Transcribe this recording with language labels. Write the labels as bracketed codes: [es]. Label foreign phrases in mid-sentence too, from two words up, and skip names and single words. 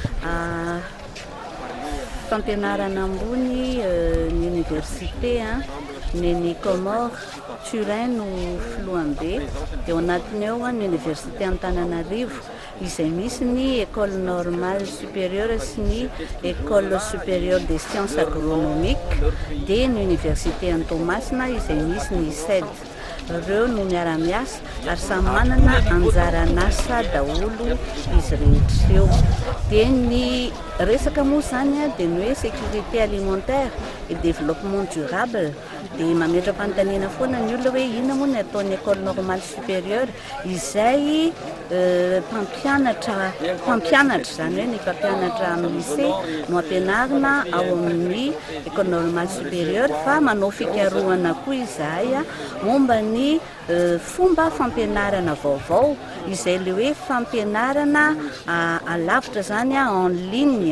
[mg] fampianarana ambony ny université ny Comore Turin no filohany be dia ao anatiny ao ny université Antananarivo izay misy ny [fr] école normale supérieure [mg] sy ny [fr] école supérieure des sciences agronomiques [mg] dia ny université Toamasina izay misy ny ISED. Ireo no miara-miasa ary samy manana anjaran'asa daholo izy rehetra eo. Dia ny resaka moa zany dia ny hoe [fr] sécurité alimentaire et développement durable [mg] dia mametra-panontaniana foana ny olona hoe inona moa ny ataon'ny [fr] école normale supérieure [mg] izay mpampianatra zany hoe ny mpampianatra amin'ny lycée no ampianarina ao amin'ny [fr] école normale supérieure [mg] fa manao fikarohana koa izahay momba ny fomba fampianarana vaovao izay le hoe fampianarana alavitra zany [fr] en ligne.